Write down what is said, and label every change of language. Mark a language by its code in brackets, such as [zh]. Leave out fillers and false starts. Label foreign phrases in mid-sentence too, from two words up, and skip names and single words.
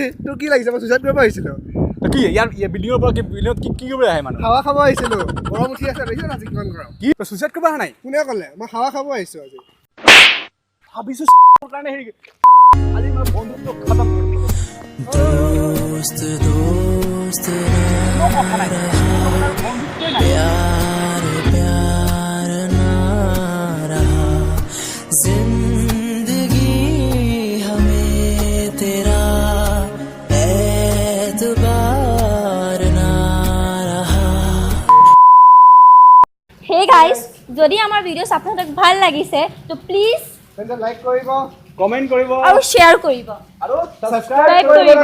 [as] তোৰ কি লাগিছে মই চুইচাইড কৰিব আহিছিলোঁ তই কি ইয়াৰ বিল্ডিঙৰ পৰা বিল্ডিঙত কি কৰিবলৈ আহে মানুহ হাৱা খাব আহিছিলোঁ গৰম উঠি আছে দেখিছ আজি কিমান গৰম কি তই চুইচাইড কৰিব অহা নাই কোনে ক'লে মই হাৱা খাব আহিছোঁ আজি ভাবিছোঁ কাৰণে হেৰি আজি মই বন্ধুত্ব খতম [hi] दोस्त [as] নাই [hi] प्यार प्यार ना रहा जिंदगी हमें तेरा एतबार ना रहा। [en] Hey guys, [as] যদি আমাৰ ভিডিঅ'ছ আপোনালোকক ভাল লাগিছে তো প্লিজ তেন্তে লাইক কৰিব কমেণ্ট কৰিব আৰু শ্বেয়াৰ কৰিব আৰু [en] Subscribe [as] ছাবস্ক্ৰাইব কৰিব